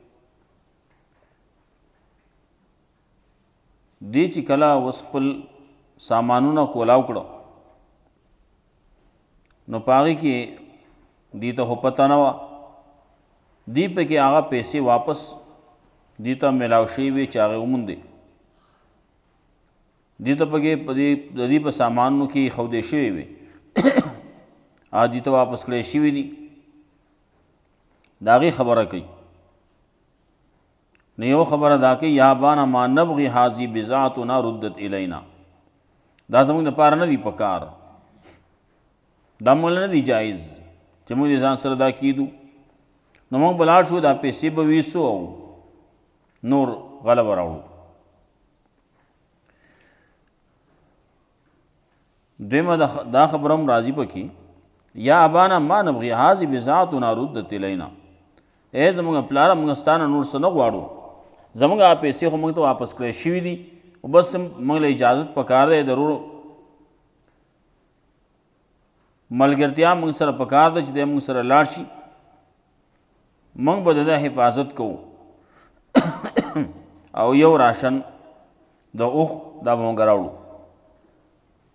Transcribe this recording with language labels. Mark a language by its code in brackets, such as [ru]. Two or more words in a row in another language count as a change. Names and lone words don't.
[ps] دی چې کله اوس خپل سامانونه کولاو کړو نو په هغې کې دې ته خو پته نه وه، دې پکې هغه پیسې واپس دې ته میلاو شوي وې چې هغې وموندې. دې ته پکې د دې په سامانونو کې ښودې شوې وې، هغه دې ته واپس کړی شوي دي. د هغې خبره کوي. نو یو خبره دا کوي [ar] یا ابانا ما نبغي هذه بضاعتنا ردت الینا، [ps] دا زموږ دپاره نه دي په کار، دا موږ نه دي جایز چې موږ د ځان سره دا کیدو. نو موږ به لاړ شو، دا پیسې به ویسو او نور غله به راوړو. دویمه دا خبره هم راځي پکې [ar] یا ابانا ما نبغي هذه بضاعتنا ردت الینا، [ps] ای زموږ پلاره موږ ستا نه نور څه نه غواړو، زموږ هغه پیسې خو موږ ته واپس کړی شوي دي، او بس موږ له اجازت پکار دی، ضرور ملګرتیا موږ سره پکار ده چې دی موږ سره لاړ شي، موږ به د ده حفاظت کوو او یو راشن د اوښ دا به موږ راوړو.